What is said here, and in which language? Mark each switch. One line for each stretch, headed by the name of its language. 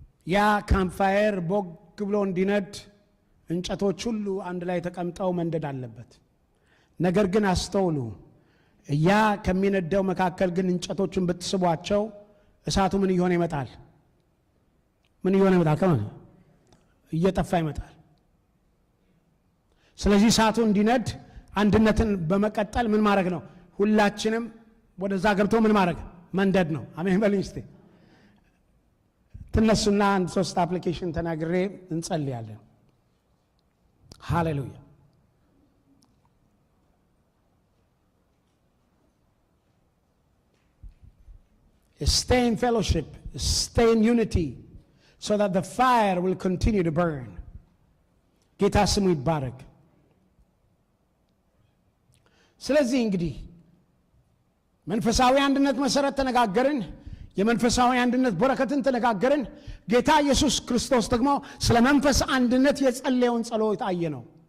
Amharic: ያ ካምፕፋየር ቦግ ብሎ እንዲነድ እንጨቶች ሁሉ አንድ ላይ ተቀምጠው መንደድ አለበት። ነገር ግን አስተውሉ፣ ያ ከሚነደው መካከል ግን እንጨቶቹን ብትስቧቸው እሳቱ ምን እየሆነ ይመጣል? ምን እየሆነ ይመጣል? ከማን እየጠፋ ይመጣል። ስለዚህ እሳቱ እንዲነድ አንድነትን በመቀጠል ምን ማድረግ ነው? ሁላችንም ወደዛ ገብቶ ምን ማድረግ? መንደድ ነው። አሜን በልኝ እስቲ። ትነሱና አንድ 3 አፕሊኬሽን ተናግሬ እንጸልያለን። ሃሌሉያ።
English: Stay in fellowship, stay in unity, so that the fire will continue to burn.
Amharic: ጌታ ስሙ ይባረክ። ስለዚህ እንግዲህ መንፈሳዊ አንድነት መሰረት ተነጋገርን። የመንፈሳዊ አንድነት በረከትን ተነጋገርን። ጌታ ኢየሱስ ክርስቶስ ደግሞ ስለ መንፈስ አንድነት የጸለየውን ጸሎት አየነው።